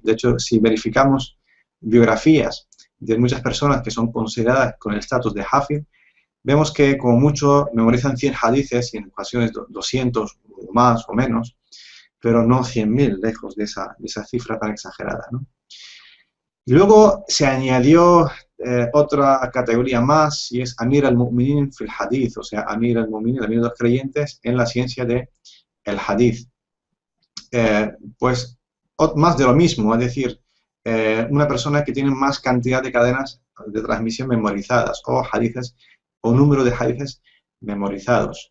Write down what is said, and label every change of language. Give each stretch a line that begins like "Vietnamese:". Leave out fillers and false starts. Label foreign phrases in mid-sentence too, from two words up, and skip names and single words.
Spanish: De hecho, si verificamos biografías de muchas personas que son consideradas con el estatus de Hafid, vemos que como mucho memorizan 100 hadices y en ocasiones 200 o más o menos, pero no 100.000, lejos de esa cifra tan exagerada, ¿no? Y luego se añadió otra categoría más, y es
Arabic: أمير المؤمنين في الحديث,
Spanish: o sea,
Arabic: أمير المؤمنين,
Spanish: el Amir de los creyentes, en la ciencia del Hadith. Pues más de lo mismo, es decir, una persona que tiene más cantidad de cadenas de transmisión memorizadas, o hadiths, o número de hadiths memorizados.